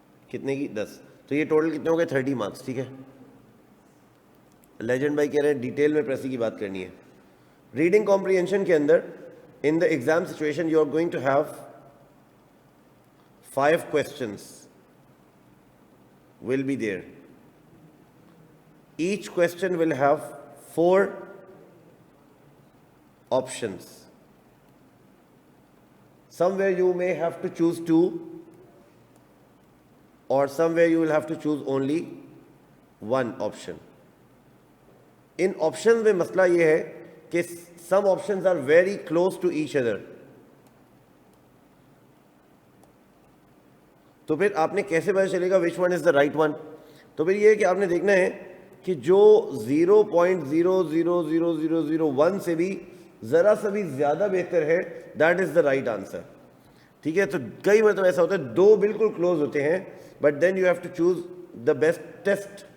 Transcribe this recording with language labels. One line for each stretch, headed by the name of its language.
Urdu: کتنے کی؟ 10. تو یہ ٹوٹل کتنے ہو گئے؟ 30 مارکس, ٹھیک ہے. لیجنڈ بھائی کہہ رہے ہیں ڈیٹیل میں پریسی کی بات کرنی ہے.
English: reading comprehension
Urdu: کے اندر
English: in the exam situation you are going to have 5 questions will be there. Each question will have 4 options. Somewhere you may have to choose 2, or somewhere you will have to choose only 1 option. In options
Urdu: میں مسئلہ یہ ہے کہ
English: some options are very close to each other.
Urdu: تو پھر آپ نے کیسے پتا چلے گا
English: which one is the right one؟
Urdu: تو پھر یہ ہے کہ آپ نے دیکھنا ہے کہ جو 0.00001 سے بھی ذرا سا بھی زیادہ بہتر ہے
English: that is the right answer.
Urdu: ٹھیک ہے. تو کئی مرتبہ ایسا ہوتا ہے 2 بالکل کلوز ہوتے ہیں,
English: but then you have to choose the best test.